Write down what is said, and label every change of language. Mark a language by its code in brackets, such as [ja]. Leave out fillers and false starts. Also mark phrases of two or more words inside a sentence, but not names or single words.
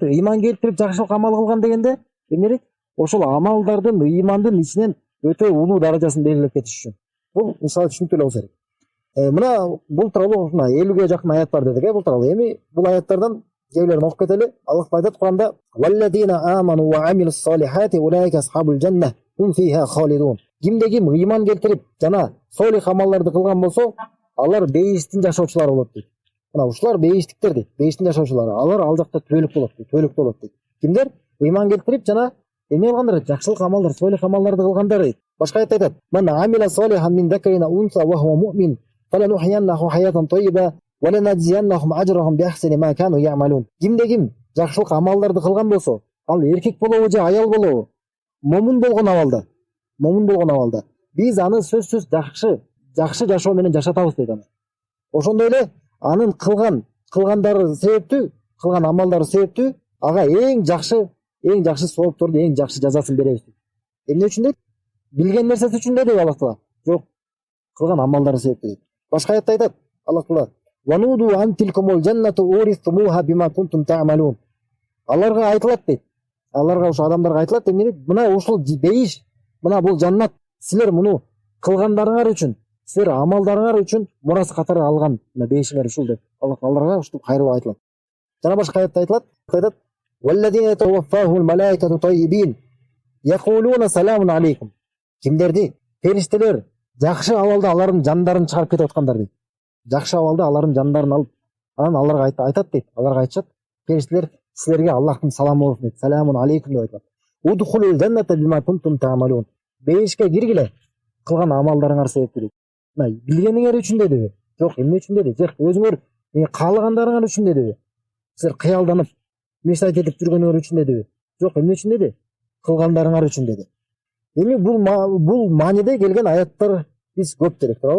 [ky] Ыйман келтирип жакшылык амал кылган дегенде эмне дейт? Ошол амалдардын ыймандын ичинен өтө улуу даражасын белгилеп кетиш үчүн. Бул мисалы түшүнүктүү эле болсо керек. Мына бул тууралуу 50ге жакын аят бар дедик, бул тууралуу. Эми бул аяттардан кээбилерин окуп кетели. Аллах айтат Куранда: [ar] "والذين آمنوا وعملوا الصالحات أولئك أصحاب الجنة هم فيها خالدون." [ky] Ким ыйман келтирип жана солих амалдарды кылган болсо, алар бейиштин жашоочулары болот дейт. Мына ушулар бейиштиктер дейт. Бейиштин жашоочулары. Алар ал жакта төөлүктүү болот дейт. Кимдер? Ыйман келтирип жана эмне кылгандар? Жакшылык амалдар, солих амалдарды кылгандар дейт. Башка аятта айтат: [ar] "من عمل صالحا من ذكر أنثى وهو مؤمن فلنحيينه حياة طيبة ولنجزينهم أجرهم بأحسن ما كانوا يعملون." [ky] Ким жакшылык амалдарды кылган болсо, ал эркек болобу же аял болобу, момун болгон абалда биз аны сөзсүз жакшы жашоо менен жашатабыз дейт аны. Ошондой эле анын кылгандары себептүү, кылган амалдары себептүү ага эң жакшы соопторду, эң жакшы жазасын беребиз дейт. Эмне үчүн дейт? Билген нерсеси үчүн дейт Аллах Таала. Жок, кылган амалдары себептүү дейт. Башка аятта айтат Аллах Таала: [ar] "ونودوا أن تلكم الجنة أورثتموها بما كنتم تعملون." [ky] Аларга айтылат дейт. Аларга, ошо адамдарга айтылат, эмне дейт? Мына ушул бейиш, мына бул жаннат силер муну кылгандарыңар үчүн, силер амалдарыңар үчүн мурас катары алган бейишиңер ушул деп аларга ушул кайрылып айтылат. Жана башка аятта айтылат: [ar] "والذين تتوفاهم الملائكة طيبين يقولون سلام عليكم." [ky] Кимдерди? Периштелер жакшы абалда алардын жандарын чыгарып кетип аткандар дейт. Жакшы абалда алардын жандарын алып, анан аларга айтат дейт. Аларга айтышат: "Периштелер силерге Аллахтын саламы болсун" дейт. [ar] "سلام عليكم" [ky] деп айтат. [ar] "ادخلوا الجنة بما كنتم تعملون." [ky] Бейишке киргиле кылган амалдарыңар себептүү дейт. Мына билгениңер үчүн дедиби? Жок, эмне үчүн деди? Жок, өзүңөр каалагандарыңар үчүн дедиби? Силер кыялданып мечтать этип жүргөнүңөр үчүн дедиби? Жок, эмне үчүн деди? Кылгандарыңар үчүн деди. Эми бул мааниде келген аяттар биз көп делек, туурабы?